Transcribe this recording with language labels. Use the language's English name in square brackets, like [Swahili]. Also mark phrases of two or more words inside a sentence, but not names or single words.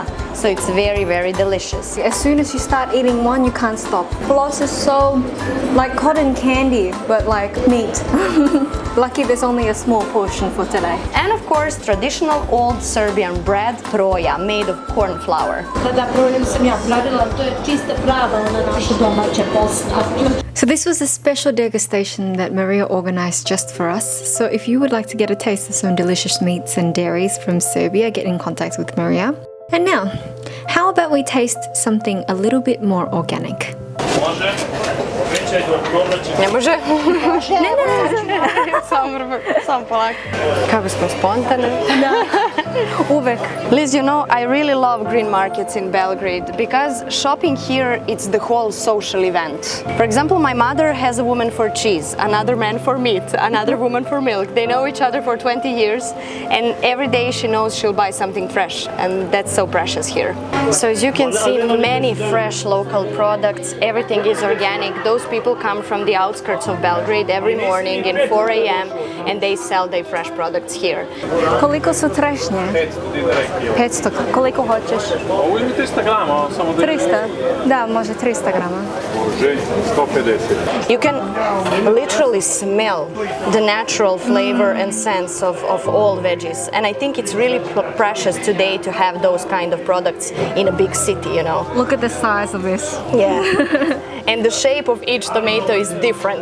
[English] So it's very, very delicious. As soon as you start eating one, you can't stop. Floss is so like cotton candy, but like meat. Lucky there's only a small portion for today. And of course, traditional old Serbian bread, troja, made of corn flour. [Serbian] Kada projem sam ja pravila, to je čista prava ona naša domaća posna. [English] So this was a special degustation that Maria organized just for us. So if you would like to get a taste of some delicious meats and dairies from Serbia, get in contact with Maria. And now, how about we taste something a little bit more organic? [Serbian] Ne može? Ne. Samo polako. Kako smo spontane. Uvek. [English] Liz, you know, I really love green markets in Belgrade because shopping here, it's the whole social event. For example, my mother has a woman for cheese, another man for meat, another woman for milk. They know each other for 20 years, and every day she knows she'll buy something fresh, and that's so precious here. So as you can see, many fresh local products, everything is organic. Those people come from the outskirts of Belgrade every morning in 4 a.m. and they sell their fresh products here. [Serbian] Koliko su trešnje? 500. Koliko hoćeš? Ovo ima 300 grama, samo 300? Da, može 300 grama. Može, 150. [English] You can literally smell the natural flavor and sense of all veggies, and I think it's really precious today to have those kind of products in a big city, you know. Look at the size of this. Yeah. And the shape of each tomato is different.